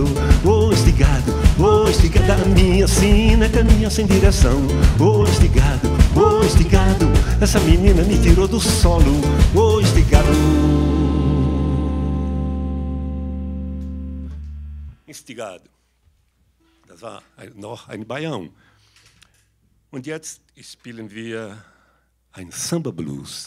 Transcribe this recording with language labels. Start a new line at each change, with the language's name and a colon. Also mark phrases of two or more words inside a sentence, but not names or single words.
Portuguese: Ô estigado, a minha sina caminha sem direção. Ô estigado, essa menina me tirou do solo. Ô estigado. Instigado.
German: Das war noch ein Baião. Und jetzt spielen wir ein Samba Blues.